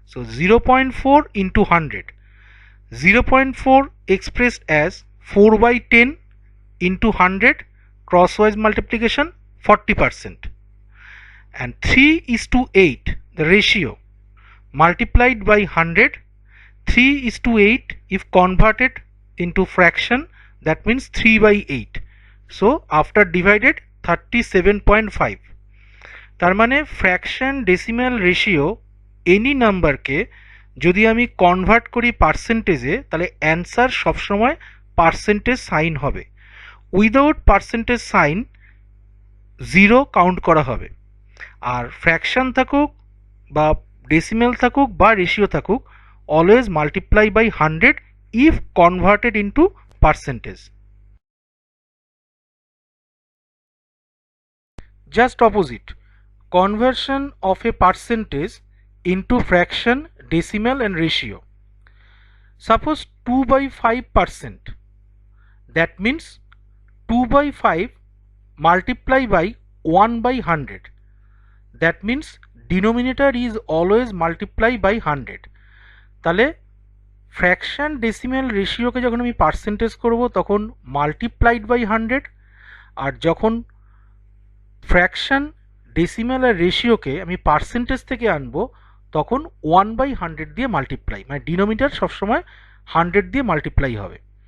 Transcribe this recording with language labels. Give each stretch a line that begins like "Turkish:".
English: So 0.4 into 100. 0.4 expressed as 4 by 10 into 100 crosswise multiplication 40%. And 3:8 the ratio multiplied by 100. 3:8 if converted into fraction, that means 3 by 8. So after divided 37.5.
Bangla: তার মানে fraction decimal ratio any নাম্বারকে যদি আমি convert করি পার্সেন্টেজে, তাহলে answer সবসময় percentage sign হবে। Without percentage sign 0 count করা হবে। আর ফ্র্যাকশন থাকুক বা ডেসিমাল থাকুক বা রেশিও থাকুক,
English: Always multiply by 100 if converted into percentage. Just opposite, conversion of a percentage into fraction, decimal and ratio. Suppose 2 by 5%. That means 2 by 5 multiply by 1 by 100. That means denominator is always multiply by 100.
Bangla: তাহলে fraction decimal রেশিওকে যখন আমি percentage করব তখন
English: multiplied by 100,
Bangla: আর যখন fraction decimal আর রেশিওকে আমি percentage থেকে আনবো তখন 1 বাই 100 দিয়ে মাল্টিপ্লাই, মানে ডিনোমিনেটর সবসময় 100 দিয়ে মাল্টিপ্লাই হবে।